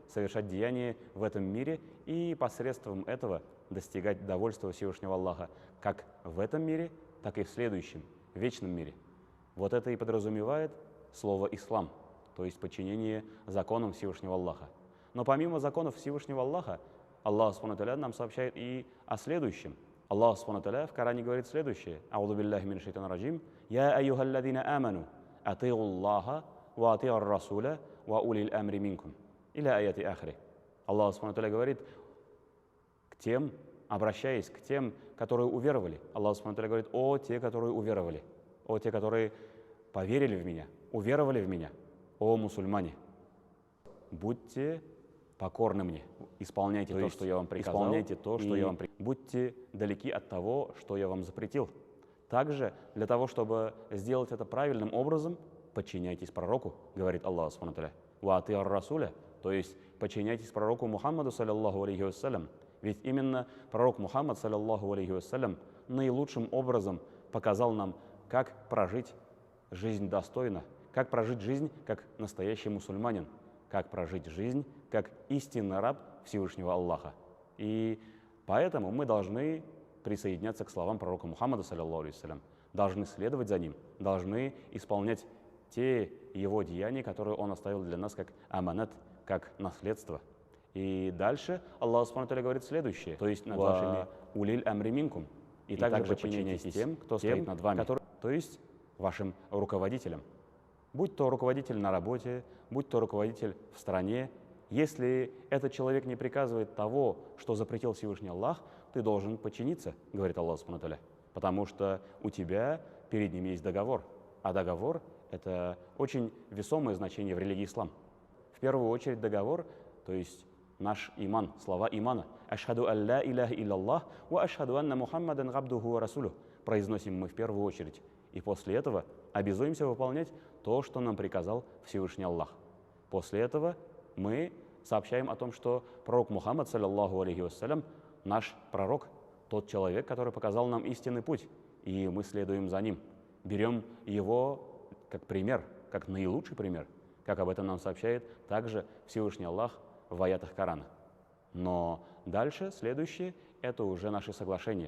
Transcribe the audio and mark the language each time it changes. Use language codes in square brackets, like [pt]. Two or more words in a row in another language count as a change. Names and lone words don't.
[ru] в этом мире и посредством этого достигать довольства Всевышнего Аллаха как в этом мире, так и в следующем, вечном мире. Вот это и подразумевает слово «ислам», то есть подчинение законам Всевышнего Аллаха. Но помимо законов Всевышнего Аллаха, [ar] الله سبحانه وتعالى [ru] нам сообщает и о следующем. [ar] الله سبحانه وتعالى [ru] в Коране говорит следующее. [ar] أعوذ بالله من الشيطان الرجيم. يا أيها الذين آمنوا، أطيعوا الله، وأطيعوا الرسول، وأولي الأمر منكم. إلى آخر الآية. الله سبحانه وتعالى [ru] говорит к тем, обращаясь к тем, которые уверовали. [ar] الله سبحانه وتعالى [ru] говорит: о те, которые уверовали, о те, которые поверили в меня, уверовали в меня, о мусульмане, будьте покорны мне, исполняйте то, что я вам приказал, будьте далеки от того, что я вам запретил. Также для того, чтобы сделать это правильным образом, подчиняйтесь пророку, говорит [ar] الله سبحانه وتعالى. وأطيعوا الرسول, [ru] то есть подчиняйтесь пророку Мухаммаду, [ar] صلى الله عليه وسلم. [ru] Ведь именно пророк Мухаммад, [ar] صلى الله عليه وسلم, [ru] наилучшим образом показал нам, как прожить жизнь достойно, как прожить жизнь как настоящий мусульманин, как прожить жизнь как истинный раб Всевышнего Аллаха. И поэтому мы должны присоединяться к словам пророка Мухаммада, [ar] صلى الله عليه وسلم, [ru] должны следовать за ним, должны исполнять те его деяния, которые он оставил для нас как аманат, как наследство. И дальше [ar] الله سبحانه وتعالى [ru] говорит следующее, то есть над вашими [ar] أولي الأمر منكم, [ru] и также подчиняйтесь тем, кто стоит над вами, то есть вашим руководителям. Будь то руководитель на работе, будь то руководитель в стране, если этот человек не приказывает того, что запретил Всевышний Аллах, ты должен подчиниться, говорит [ar] الله سبحانه وتعالى, [ru] потому что у тебя перед ним есть договор, а договор – это очень весомое значение в религии ислам. В первую очередь договор, то есть наш иман, слова имана. [ar] «أشهد أن لا إله إلا الله، وأشهد أن محمدا عبده ورسوله» [ru] произносим мы в первую очередь. И после этого обязуемся выполнять то, что нам приказал Всевышний Аллах. После этого мы сообщаем о том, что пророк Мухаммад, [ar] صلى الله عليه وسلم, [ru] наш пророк, тот человек, который показал нам истинный путь, и мы следуем за ним. Берем его как пример, как наилучший пример, как об этом нам сообщает также Всевышний Аллах в аятах Корана. Но дальше, следующее, это уже наши соглашения.